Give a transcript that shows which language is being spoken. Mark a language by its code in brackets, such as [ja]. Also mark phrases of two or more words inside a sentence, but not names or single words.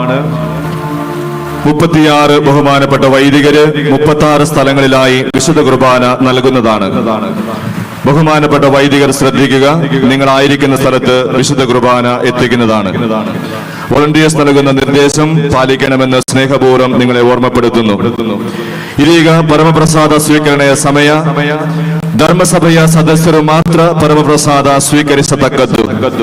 [ml] 36 ബഹുമാനപ്പെട്ട വൈദികര് 36 സ്ഥലങ്ങളിലായി വിശുദ്ധ കുർബാന നൽകുന്നതാണ്. ബഹുമാനപ്പെട്ട വൈദികർ ശ്രദ്ധിക്കുക, നിങ്ങളായിരിക്കുന്ന സ്ഥലത്ത് വിശുദ്ധ കുർബാന എത്തിക്കുന്നതാണ്. വോളണ്ടിയേഴ്സ് നൽകുന്ന നിർദ്ദേശം പാലിക്കണമെന്ന് സ്നേഹപൂർവ്വം നിങ്ങളെ ഓർമ്മപ്പെടുത്തുന്നു. [kn] ಇದೀಗ ಪರಮಪ್ರಸಾದ ಸ್ವೀಕರಣೆಯ ಸಮಯ. ಧರ್ಮಸಭೆಯ ಸದಸ್ಯರು ಮಾತ್ರ ಪರಮಪ್ರಸಾದ ಸ್ವೀಕರಿಸತಕ್ಕದ್ದು.